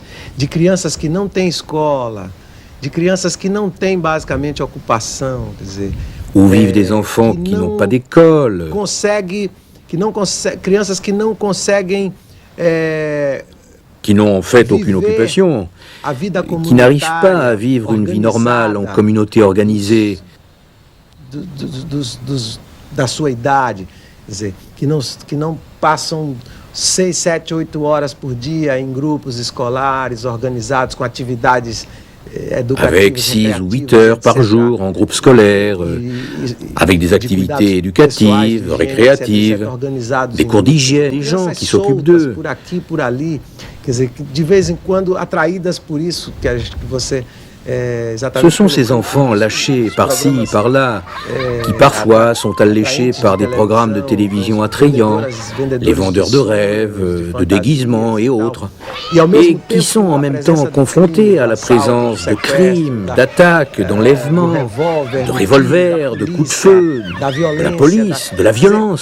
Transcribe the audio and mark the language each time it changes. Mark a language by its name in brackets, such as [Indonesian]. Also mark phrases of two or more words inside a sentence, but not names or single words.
[French] Où vivent des enfants qui n'ont pas d'école. Qui n'ont en fait aucune occupation, qui n'arrivent pas à vivre une vie normale en communauté organisée. [Portuguese] Da sua idade, quer dizer, que não passam 6, 7, 8 horas por dia em grupos escolares organizados com atividades [French] avec 6 ou 8 heures par jour en groupe scolaire, avec des activités éducatives, récréatives, des cours d'hygiène, des gens qui s'occupent d'eux. Ce sont ces enfants lâchés par-ci, par-là, qui parfois sont alléchés par des programmes de télévision attrayants, les vendeurs de rêves, de déguisements et autres, et qui sont en même temps confrontés à la présence de crimes, d'attaques, d'enlèvements, de revolvers, de coups de feu, de la police, de la violence.